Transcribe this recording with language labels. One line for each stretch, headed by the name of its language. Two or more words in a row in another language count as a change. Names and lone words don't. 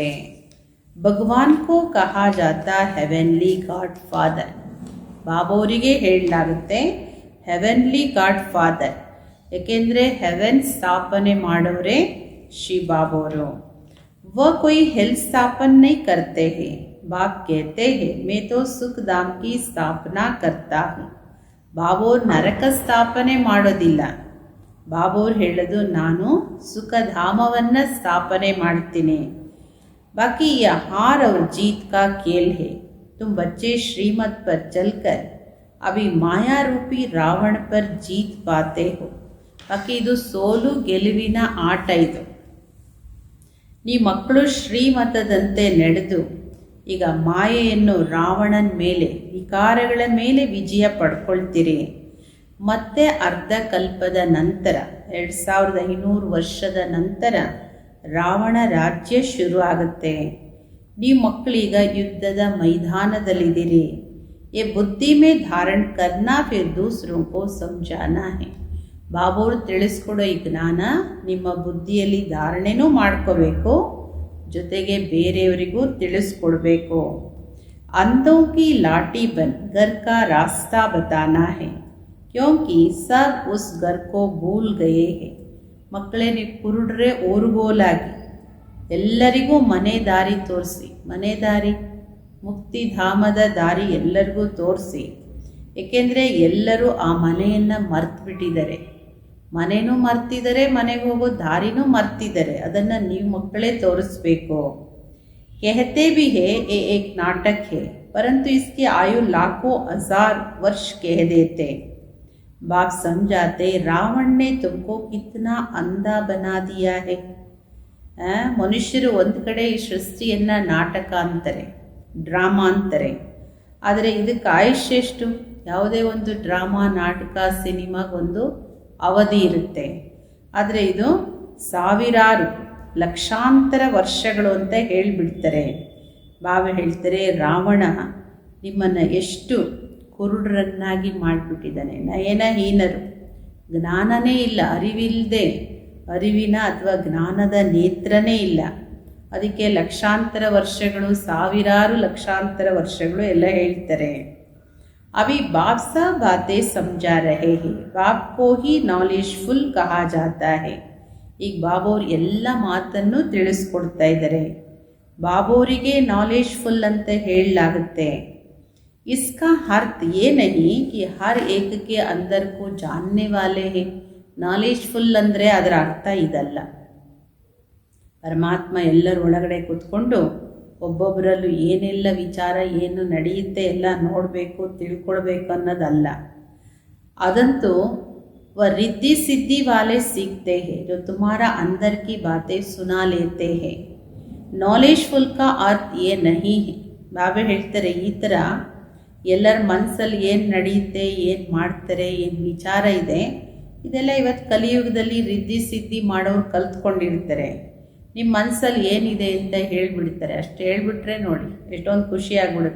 Hindi: भगवान को कहा जाता
English: heavenly god father.
Kannada: ಬಾಬೋರಿಗೆ ಹೇಳಲಾಗುತ್ತೆ
English: heavenly god father,
Kannada: ಏಕೆಂದರೆ ಹೆವೆನ್ ಸ್ಥಾಪನೆ ಮಾಡೋರೇ ಶ್ರೀ ಬಾಬೋರು.
Hindi: वो कोई हेल स्थापना नहीं करते हैं. बाप कहते हैं मैं तो सुख धाम की स्थापना करता हूँ.
Kannada: ಬಾಬೋರ್ ನರಕ ಸ್ಥಾಪನೆ ಮಾಡೋದಿಲ್ಲ. ಬಾಬೋರ್ ಹೇಳೋದು ನಾನು ಸುಖಧಾಮವನ್ನು ಸ್ಥಾಪನೆ ಮಾಡ್ತೀನಿ.
Hindi: बाकी ये हार और जीत का खेल है. तुम बच्चे श्रीमत पर चलकर अभी माया रूपी रावण पर जीत पाते हो.
Kannada: बाकी ಇದು ಸೋಲು ಗೆಲುವಿನ ಆಟ. ಇದು ನೀವು ಮಕ್ಕಳು ಶ್ರೀಮತದಂತೆ ನಡೆದು ಈಗ ಮಾಯೆಯನ್ನು ರಾವಣನ ಮೇಲೆ ವಿಕಾರಗಳ ಮೇಲೆ ವಿಜಯ ಪಡ್ಕೊಳ್ತೀರಿ. ಮತ್ತೆ ಅರ್ಧ ಕಲ್ಪದ ನಂತರ 2500 ವರ್ಷದ ನಂತರ ರಾವಣ ರಾಜ್ಯ ಶುರು ಆಗುತ್ತೆ. ನೀವು ಮಕ್ಕಳೀಗ ಯುದ್ಧದ ಮೈದಾನದಲ್ಲಿದ್ದೀರಿ.
Hindi: ये बुद्धि में धारण करना फिर दूसरों को समझाना है.
Kannada: ಬಾಬೋರು ತಿಳಿಸ್ಕೊಡೋ ಈ ಜ್ಞಾನ ನಿಮ್ಮ ಬುದ್ಧಿಯಲ್ಲಿ ಧಾರಣೆನೂ ಮಾಡ್ಕೋಬೇಕು, ಜೊತೆಗೆ ಬೇರೆಯವರಿಗೂ ತಿಳಿಸ್ಕೊಡ್ಬೇಕು.
Hindi: अंधों की लाठी बन घर का रास्ता बताना है क्योंकि सब उस घर को भूल गए हैं.
Kannada: ಮಕ್ಕಳೇ ನೀವು ಕುರುಡ್ರೆ ಓರುಗೋಲಾಗಿ ಎಲ್ಲರಿಗೂ ಮನೆ ದಾರಿ ತೋರಿಸಿ, ಮನೆ ದಾರಿ ಮುಕ್ತಿಧಾಮದ ದಾರಿ ಎಲ್ಲರಿಗೂ ತೋರಿಸಿ. ಏಕೆಂದರೆ ಎಲ್ಲರೂ ಆ ಮನೆಯನ್ನು ಮರ್ತು ಬಿಟ್ಟಿದ್ದಾರೆ. ಮನೆಯೂ ಮರ್ತಿದ್ದಾರೆ, ಮನೆಗೆ ಹೋಗೋ ದಾರಿನೂ ಮರ್ತಿದ್ದಾರೆ. ಅದನ್ನು ನೀವು ಮಕ್ಕಳೇ ತೋರಿಸ್ಬೇಕು.
Hindi: कहते भी है ये एक नाटक है परंतु इसकी आयु लाखों हजार वर्ष कह देते. बाप समझाते रावण ने तुमको कितना अंधा बना दिया है.
Kannada: ಮನುಷ್ಯರು ಒಂದು ಕಡೆ ಈ ಸೃಷ್ಟಿಯನ್ನು ನಾಟಕ ಅಂತಾರೆ, ಡ್ರಾಮಾ ಅಂತಾರೆ. ಆದರೆ ಇದಕ್ಕೆ ಆಯುಷ್ಯ ಎಷ್ಟು? ಯಾವುದೇ ಒಂದು ಡ್ರಾಮಾ, ನಾಟಕ, ಸಿನಿಮಾಗೊಂದು ಅವಧಿ ಇರುತ್ತೆ. ಆದರೆ ಇದು ಸಾವಿರಾರು ಲಕ್ಷಾಂತರ ವರ್ಷಗಳು ಅಂತ ಹೇಳಿಬಿಡ್ತಾರೆ. ಬಾಬಾ ಹೇಳ್ತಾರೆ ರಾವಣ ನಿಮ್ಮನ್ನು ಎಷ್ಟು ಕುರುಡರನ್ನಾಗಿ ಮಾಡಿಬಿಟ್ಟಿದ್ದಾನೆ. ನಯನಹೀನರು, ಜ್ಞಾನನೇ ಇಲ್ಲ, ಅರಿವಿಲ್ಲದೆ, ಅರಿವಿನ ಅಥವಾ ಜ್ಞಾನದ ನೇತ್ರನೇ ಇಲ್ಲ. ಅದಕ್ಕೆ ಲಕ್ಷಾಂತರ ವರ್ಷಗಳು, ಸಾವಿರಾರು ಲಕ್ಷಾಂತರ ವರ್ಷಗಳು ಎಲ್ಲ ಹೇಳ್ತಾರೆ.
Hindi: अभी बाप सा बातें ಸಮझा रहे हैं. बाप को ही नॉलेजफुल कहा जाता है.
Kannada: ಈಗ ಬಾಬೋರು ಎಲ್ಲ ಮಾತನ್ನು ತಿಳಿಸ್ಕೊಡ್ತಾ ಇದ್ದಾರೆ. ಬಾಬೋರಿಗೆ ನಾಲೆಜ್ಫುಲ್ ಅಂತ ಹೇಳಲಾಗುತ್ತೆ.
Hindi: इसका अर्थ ये नहीं कि हर एक के अंदर को जानने वाले हैं.
Kannada: ನಾಲೆಜ್ಫುಲ್ ಅಂದರೆ ಅದರ ಅರ್ಥ ಇದಲ್ಲ. ಪರಮಾತ್ಮ ಎಲ್ಲರ ಒಳಗಡೆ ಕೂತ್ಕೊಂಡು ಒಬ್ಬೊಬ್ಬರಲ್ಲೂ ಏನೆಲ್ಲ ವಿಚಾರ ಏನು ನಡೆಯುತ್ತೆ ಎಲ್ಲ ನೋಡಬೇಕು, ತಿಳ್ಕೊಳ್ಬೇಕು ಅನ್ನೋದಲ್ಲ.
Hindi: ಅದಂತೂ वह रिद्धि सिद्धि वाले सीखते हैं जो तुम्हारा अंदर की बातें सुना लेते हैं. नॉलेजफुल का अर्थ ये नहीं है.
Kannada: ಬಾಬಾ ಹೇಳ್ತಾರೆ ಈ ಥರ ಎಲ್ಲರ ಮನಸ್ಸಲ್ಲಿ ಏನು ನಡೆಯುತ್ತೆ, ಏನು ಮಾಡ್ತಾರೆ, ಏನು ವಿಚಾರ ಇದೆ, ಇದೆಲ್ಲ ಇವತ್ತು ಕಲಿಯುಗದಲ್ಲಿ ರಿದ್ಧಿ ಸಿದ್ಧಿ ಮಾಡೋರು ಕಲ್ತ್ಕೊಂಡಿರ್ತಾರೆ. ನಿಮ್ಮ ಮನಸ್ಸಲ್ಲಿ ಏನಿದೆ ಅಂತ ಹೇಳಿಬಿಡ್ತಾರೆ. ಅಷ್ಟು ಹೇಳಿಬಿಟ್ರೆ ನೋಡಿ ಎಷ್ಟೊಂದು ಖುಷಿ ಆಗಿಬಿಡುತ್ತೆ.